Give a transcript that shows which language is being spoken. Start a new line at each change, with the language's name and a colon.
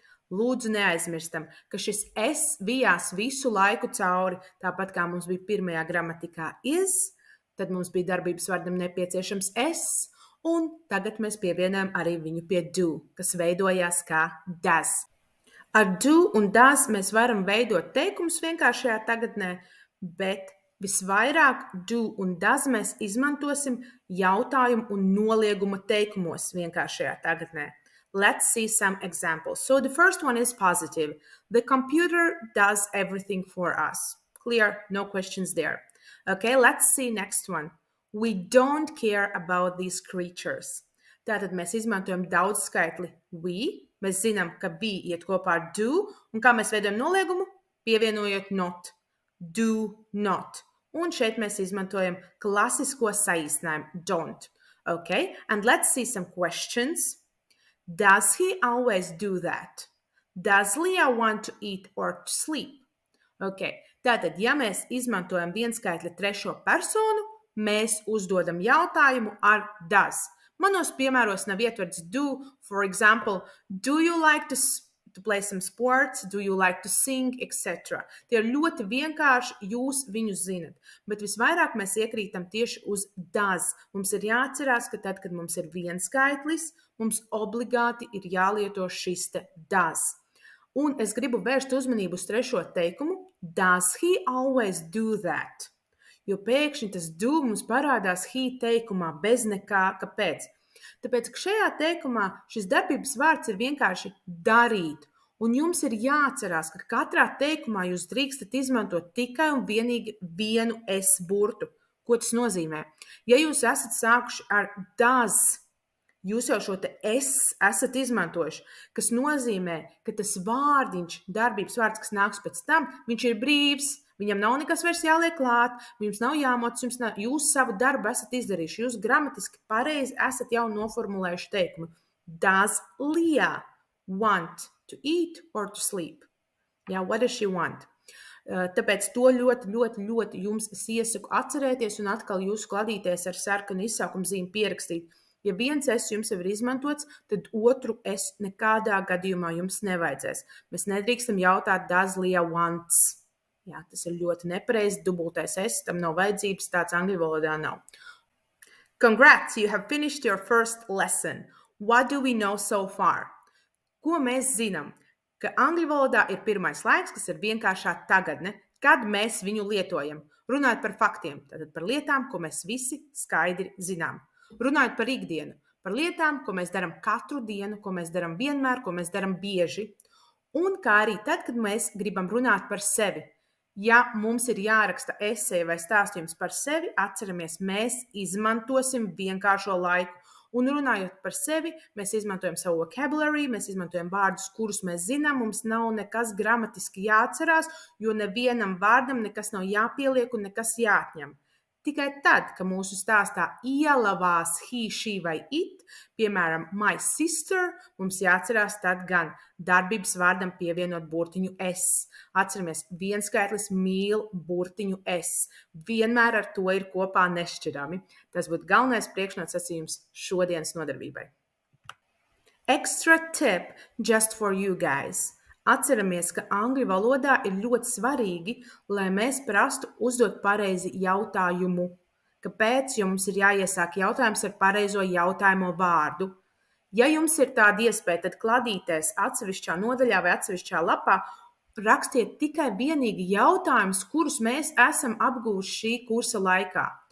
Latvian: Lūdzu neaizmirstam, ka šis es vijās visu laiku cauri, tāpat kā mums bija pirmajā gramatikā is, tad mums bija darbības vārdam nepieciešams es, un tagad mēs pievienojam arī viņu pie do, kas veidojās kā does. Ar do un does mēs varam veidot teikumus vienkāršajā tagadnē, bet visvairāk do un does mēs izmantosim jautājumu un nolieguma teikumos vienkāršajā tagadnē.
English: Let's see some examples. So the first one is positive. The computer does everything for us. Clear, no questions there. Okay, let's see next one. We don't care about these creatures.
Latvian: Tātad mēs izmantojam daudzskaitli we. Mēs zinām, ka be iet kopā ar do. Un kā mēs veidojam noliegumu? Pievienojot not. Do not. Un šeit mēs izmantojam klasisko saīsinājumu don't.
English: Okay, and let's see some questions. Does he always do that? Does Leah want to eat or to sleep?
Latvian: Okay, tātad, ja mēs izmantojam vienskaitļa trešo personu, mēs uzdodam jautājumu ar does. Manos piemēros nav ietverts do.
English: For example, do you like to play some sports? Do you like to sing? Etc.
Latvian: Tie ir ļoti vienkārši, jūs viņus zinat. Bet visvairāk mēs iekrītam tieši uz does. Mums ir jāatcerās, ka tad, kad mums ir vienskaitlis, mums obligāti ir jālieto šis te does. Un es gribu vērst uzmanību uz trešo teikumu.
English: Does he always do that?
Latvian: Jo pēkšņi tas do mums parādās he teikumā bez nekā. Kāpēc? Tāpēc, ka šajā teikumā šis darbības vārds ir vienkārši darīt. Un jums ir jāatcerās, ka katrā teikumā jūs drīkstat izmantot tikai un vienīgi vienu es burtu. Ko tas nozīmē? Ja jūs esat sākuši ar does, jūs jau šo te es esat izmantojuši, kas nozīmē, ka tas vārdiņš, darbības vārds, kas nāks pēc tam, viņš ir brīvs, viņam nav nekas vairs jāliek klāt, jums nav jāmoc, jūs savu darbu esat izdarījuši, jūs gramatiski pareizi esat jau noformulējuši teikumu.
English: Does Leah want to eat or to sleep? Yeah, what does she want?
Latvian: Tāpēc to ļoti jums es iesaku atcerēties un atkal jūsu kladīties ar sarkanu izsaukuma zīmi pierakstīt. Ja viens es jums jau ir izmantots, tad otru es nekādā gadījumā jums nevajadzēs. Mēs nedrīkstam jautāt
English: does Leah wants.
Latvian: Jā, tas ir ļoti nepareizi, dubultais es, tam nav vajadzības, tāds angļu valodā nav.
English: Congrats, you have finished your first lesson. What do we know so far?
Latvian: Ko mēs zinām? Ka angļu valodā ir pirmais laiks, kas ir vienkāršā tagadne, kad mēs viņu lietojam. Runājot par faktiem, tātad par lietām, ko mēs visi skaidri zinām. Runājot par ikdienu, par lietām, ko mēs darām katru dienu, ko mēs darām vienmēr, ko mēs darām bieži. Un kā arī tad, kad mēs gribam runāt par sevi. Ja mums ir jāraksta esej vai stāstījums par sevi, atceramies, mēs izmantosim vienkāršo laiku. Un runājot par sevi, mēs izmantojam savu vocabulary, mēs izmantojam vārdus, kurus mēs zinām, mums nav nekas gramatiski jāatcerās, jo nevienam vārdam nekas nav jāpieliek un nekas jāatņem. Tikai tad, ka mūsu stāstā ielavās he, she vai it, piemēram,
English: my sister,
Latvian: mums jāatcerās tad gan darbības vārdam pievienot burtiņu es. Atceramies, vienskaitlis mīl burtiņu es. Vienmēr ar to ir kopā nešķirami. Tas būtu galvenais priekšnosacījums šodienas nodarbībai.
English: Extra tip just for you guys.
Latvian: Atceramies, ka angļu valodā ir ļoti svarīgi, lai mēs prastu uzdot pareizi jautājumu. Kāpēc? Jo mums ir jāiesāk jautājums ar pareizo jautājumo vārdu. Ja jums ir tāda iespēja, tad kladīties atsevišķā nodaļā vai atsevišķā lapā, rakstiet tikai vienīgi jautājumus, kurus mēs esam apguvuši šī kursa laikā.